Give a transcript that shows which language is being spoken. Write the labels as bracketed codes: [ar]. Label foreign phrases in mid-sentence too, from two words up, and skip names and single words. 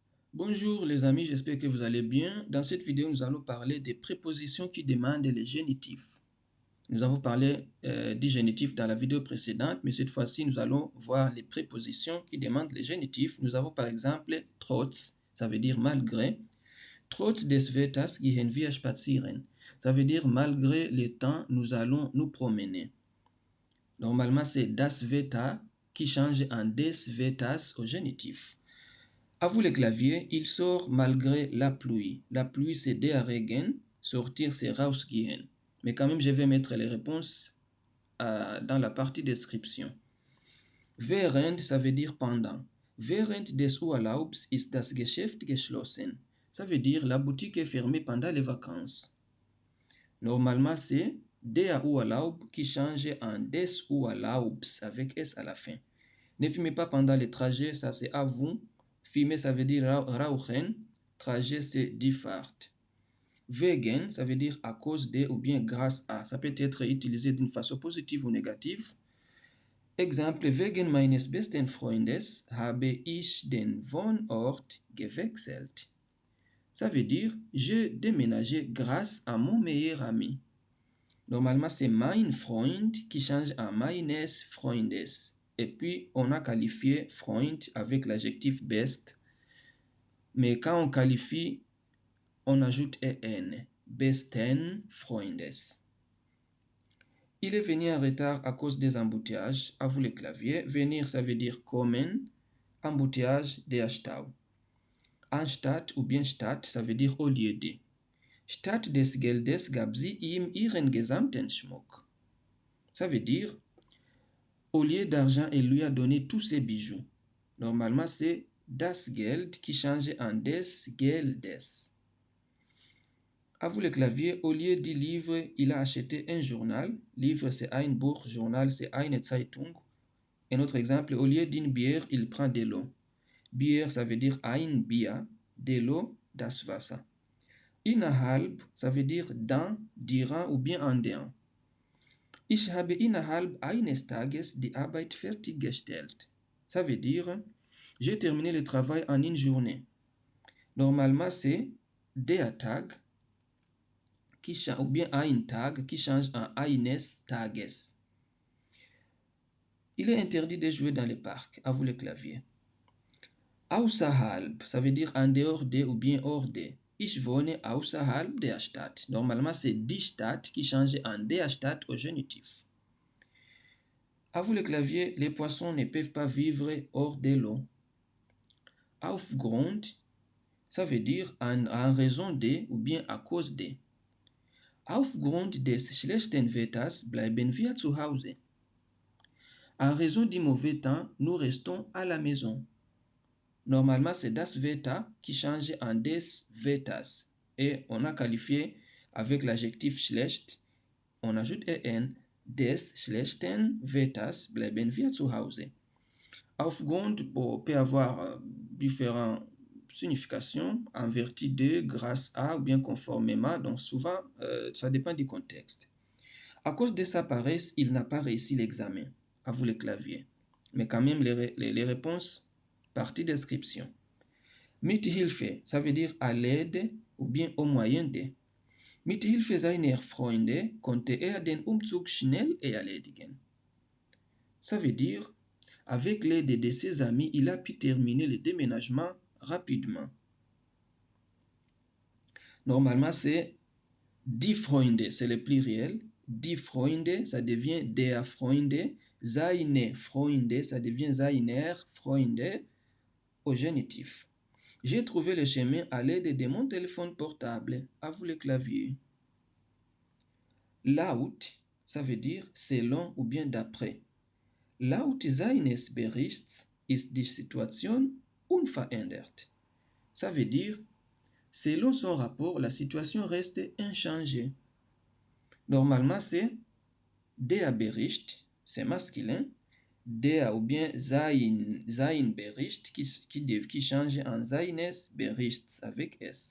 [fr] Bonjour les amis, j'espère que vous allez bien. Dans cette vidéo, nous allons parler des prépositions qui demandent les génitifs. Nous avons parlé du génitif dans la vidéo précédente, mais cette fois-ci, nous allons voir les prépositions qui demandent les génitifs. Nous avons par exemple trotz, ça veut dire malgré. [de] Trotz des Wetters gehen wir spazieren. [fr] Ça veut dire malgré le temps, nous allons nous promener. Normalement, c'est [de] das Wetter [fr] qui change en [de] des Wetters [fr] au génitif. À vous le clavier, il sort malgré la pluie. La pluie, c'est [de] der Regen. [fr] Sortir, c'est rausgehen. Mais quand même, je vais mettre les réponses dans la partie description. Während, ça veut dire pendant. [de] Während des Urlaubs ist das Geschäft geschlossen. [fr] Ça veut dire la boutique est fermée pendant les vacances. Normalement, c'est [de] der Urlaub [fr] qui change en [de] des Urlaubs [fr] avec S à la fin. Ne fumez pas pendant les trajets, ça c'est à vous. Fumer, ça veut dire rauchen. Trajet, c'est [de] die Fahrt. [fr] Wegen, ça veut dire à cause de ou bien grâce à. Ça peut être utilisé d'une façon positive ou négative. Exemple, [de] wegen meines besten Freundes habe ich den Wohnort gewechselt. [fr] Ça veut dire j'ai déménagé grâce à mon meilleur ami. Normalement, c'est [de] mein Freund [fr] qui change en [de] meines Freundes. [fr] Et puis, on a qualifié Freund avec l'adjectif best. Mais quand on qualifie, on ajoute en. [de] Besten Freundes. [fr] Il est venu en retard à cause des embouteillages. À vous le clavier. Venir, ça veut dire kommen. Embouteillage, [de] der Stau. [fr] Anstatt ou bien statt, ça veut dire au lieu de. [de] Statt des Geldes gab sie ihm ihren gesamten Schmuck. [fr] Ça veut dire, au lieu d'argent, elle lui a donné tous ses bijoux. Normalement, c'est [de] das Geld [fr] qui change en [de] des Geldes. [fr] À vous le clavier, au lieu du livre, il a acheté un journal. Livre, c'est [de] ein Buch, [fr] journal, c'est [de] eine Zeitung. [fr] Un autre exemple, au lieu d'une bière, il prend de l'eau. Bière, ça veut dire [de] ein Bier, [fr] de l'eau, [de] das Wasser. [fr] Innerhalb, ça veut dire dans, durant ou bien en dehors. [de] Ich habe innerhalb eines Tages die Arbeit fertiggestellt. [fr] Ça veut dire, j'ai terminé le travail en une journée. Normalement, c'est [de] der Tag [fr] ou bien [de] ein Tag [fr] qui change en [de] eines Tages. [fr] Il est interdit de jouer dans les parcs. À vous le clavier. Außerhalb, ça veut dire en dehors de ou bien hors de. [de] Ich wohne außerhalb der Stadt. [fr] Normalement, c'est [de] die Stadt [fr] qui change en [de] der Stadt [fr] au génitif. À vous le clavier, les poissons ne peuvent pas vivre hors de l'eau. Aufgrund, ça veut dire en raison de ou bien à cause de. [de] Aufgrund des schlechten Wetters bleiben wir zu Hause. [fr] En raison du mauvais temps, nous restons à la maison. Normalement, c'est [de] das Wetter [fr] qui change en [de] des Wetters. [fr] Et on a qualifié avec l'adjectif schlecht, on ajoute en, [de] des schlechten Wetters bleiben wir zu Hause. [fr] Aufgrund peut avoir différentes significations en vertu de, grâce à ou bien conformément. Donc souvent, ça dépend du contexte. À cause de sa paresse, il n'a pas réussi l'examen. À vous le clavier. Mais quand même, les réponses, partie description. [de] Mit Hilfe, [fr] ça veut dire à l'aide ou bien au moyen de. [de] Mit Hilfe seiner Freunde konnte den Umzug schnell erledigen. [fr] Ça veut dire, avec l'aide de ses amis, il a pu terminer le déménagement rapidement. Normalement, c'est [de] die Freunde, [fr] c'est le pluriel. [de] Die Freunde, [fr] ça devient [de] der Freunde. Seine Freunde, [fr] ça devient [de] seiner Freunde [fr] au génitif. J'ai trouvé le chemin à l'aide de mon téléphone portable. À vous le clavier. Laut, ça veut dire selon ou bien d'après. [de] Laut seines Berichts ist die Situation unverändert. [fr] Ça veut dire, selon son rapport, la situation reste inchangée. Normalement, c'est [de] der Bericht, [fr] c'est masculin. Der ou bien [de] sein Bericht [fr] qui change en [de] seines Berichts [fr] avec S.